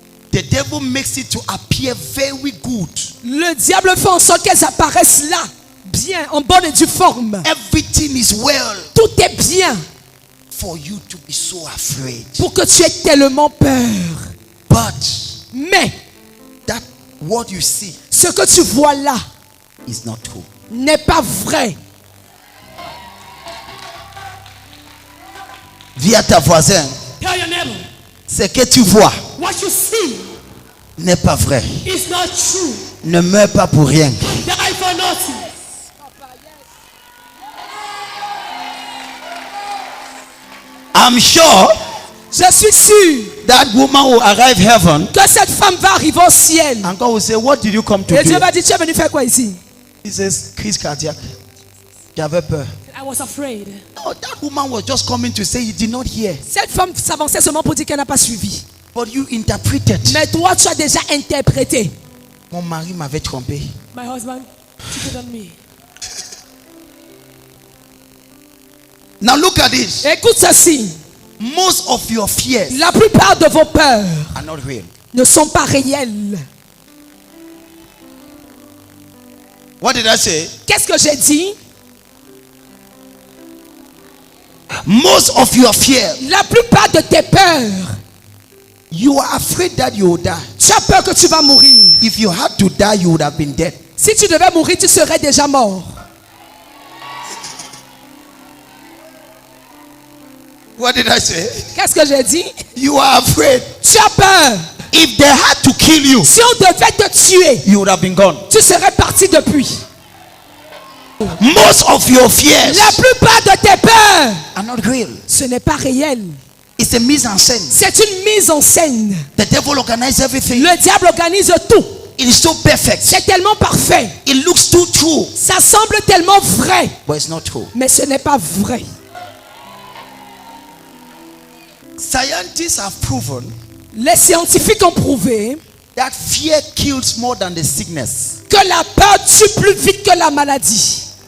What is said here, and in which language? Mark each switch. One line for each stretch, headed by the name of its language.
English: The devil makes it to appear very good.
French: Le diable fait en sorte qu'elles apparaissent là, bien, en bonne et due forme.
English: Everything is well
French: Tout est bien
English: for you to be so afraid.
French: pour que tu aies tellement peur.
English: But
French: Mais
English: that what you see
French: ce que tu vois là
English: is not true.
French: n'est pas vrai. Dis à ta voisin,
English: Tell your neighbor,
French: ce que tu vois
English: what you see
French: n'est pas vrai.
English: is not true.
French: Ne meurs pas pour rien.
English: Die for nothing. I'm sure
French: Je suis sûr
English: that woman will arrive heaven
French: que cette femme va arriver au ciel.
English: and God will say, what did you come to
French: Et Dieu
English: do?
French: va dire, tu es venu faire quoi ici?
English: He says,
French: crise cardiaque. J'avais peur.
English: I was afraid. No, that woman was just coming to say you did not hear.
French: Cette femme s'avançait seulement pour dire qu'elle n'a pas suivi.
English: But you interpreted.
French: Mais toi, tu as déjà interprété. Mon mari m'avait trompé.
English: My husband cheated on me. Now look at this.
French: Écoute ceci.
English: Most of your fears
French: La plupart de vos peurs
English: are not real.
French: ne sont pas réelles.
English: What did I say?
French: Qu'est-ce que j'ai dit?
English: Most of your fears,
French: La plupart de tes peurs,
English: you are afraid that you will die.
French: tu as peur que tu vas mourir.
English: If you had to die, you would have been dead.
French: Si tu devais mourir, tu serais déjà mort.
English: What did I say?
French: Qu'est-ce que j'ai dit?
English: You are afraid.
French: Tu as peur.
English: If they had to kill you,
French: Si on devait te tuer,
English: you would have been gone.
French: tu serais parti depuis.
English: Most of your fears
French: La plupart de tes peurs,
English: are not real.
French: ce n'est pas réel.
English: It's a mise en scène.
French: C'est une mise en scène.
English: The devil organizes everything.
French: Le diable organise tout.
English: It is so perfect.
French: C'est tellement parfait.
English: It looks too true.
French: Ça semble tellement vrai.
English: But it's not true.
French: Mais ce n'est pas vrai.
English: Scientists have proven
French: Les scientifiques ont prouvé
English: that fear kills more than the sickness.
French: que la peur tue plus vite que la maladie.